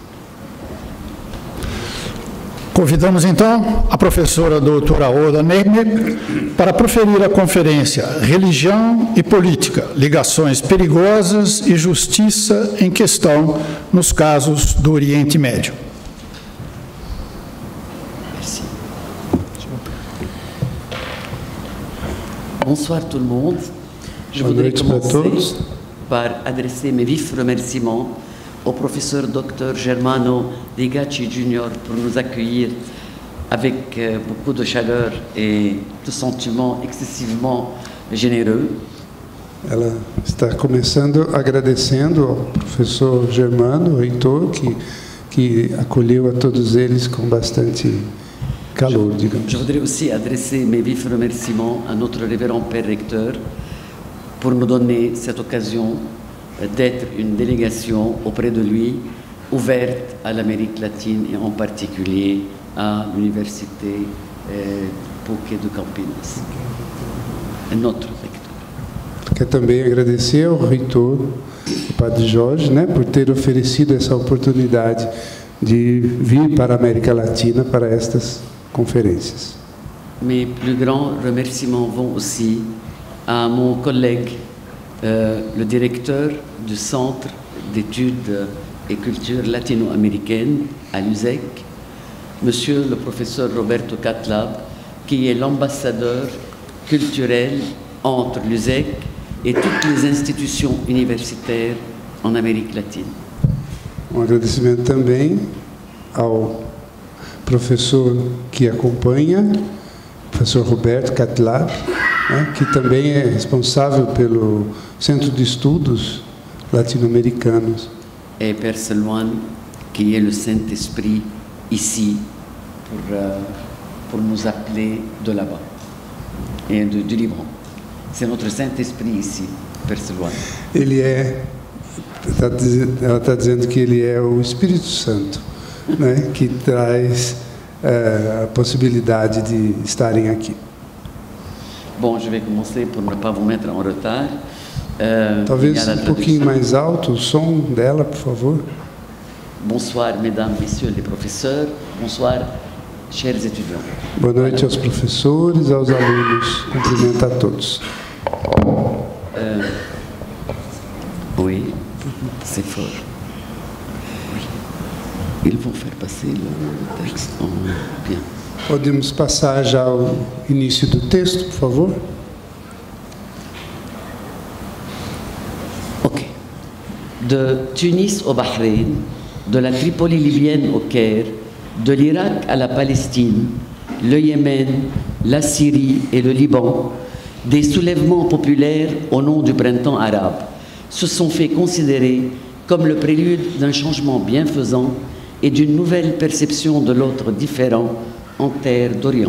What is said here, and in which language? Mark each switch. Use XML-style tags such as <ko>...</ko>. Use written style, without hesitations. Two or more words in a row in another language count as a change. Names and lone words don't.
<pt>Convidamos, então, a professora doutora Oda Nerme para proferir a conferência Religião e Política, Ligações Perigosas e Justiça em Questão nos Casos do Oriente Médio.</pt> <fr>Bonsoir tout le monde. Je voudrais commencer par adresser mes vifs remerciements au professeur Dr Germano Rigacci Jr. pour nous accueillir avec beaucoup de chaleur et de sentiments excessivement généreux.</fr> <pt>Ela está começando agradecendo ao professor Germano, reitor, que acolheu a todos eles com bastante calor, digamos.</pt> <fr>Je voudrais aussi adresser mes vifs remerciements à notre révérend père recteur pour nous donner cette occasion d'être une délégation auprès de lui, ouverte à l'Amérique latine et en particulier à l'université PUC de Campinas. Notre recteur.</fr> <pt>Quero também agradecer ao reitor, o Padre Jorge, por ter oferecido essa oportunidade de vir para a América Latina para estas conférences.</pt> <fr>Mes plus grands remerciements vont aussi à mon collègue, le directeur du Centre d'études et culture latino-américaine à l'USEC, Monsieur le professeur Roberto Catlab, qui est l'ambassadeur culturel entre l'USEC et toutes les instituitions universitaires en Amérique latine.</fr> <pt>Agradecimento também ao professor que acompanha, professor Roberto Catlab, que também é responsável pelo Centro de Estudos Latino-Americanos.</pt> <fr>Et Père Seloane, qui est le Saint-Esprit ici pour nous appeler de là-bas et du Liban. C'est notre Saint-Esprit ici, Père Seloane.</fr> <pt>Ela está dizendo que ele é o Espírito Santo, que traz a possibilidade de estarem aqui.</pt> <fr>Bon, je vais commencer pour ne pas vous mettre en retard.</fr> <pt>Talvez pouquinho mais alto o som dela, por favor.</pt> <fr>Bonsoir, mesdames, messieurs les professeurs. Bonsoir, chers étudiants.</fr> <pt>Boa noite aos professores, aos alunos. Cumprimento a todos.</pt> <fr>Oui, c'est fort. Oui. Ils vont faire passer le texte bien.</fr> <pt>Podemos passar já ao início do texto, por favor? Ok.</pt> <fr>De Tunis au Bahreïn, de la Tripoli libyenne au Caire, de l'Irak à la Palestine, le Yémen, la Syrie et le Liban, des soulèvements populaires au nom du printemps arabe se sont fait considérer comme le prélude d'un changement bienfaisant et d'une nouvelle perception de l'autre différent en terre d'Orient.</fr>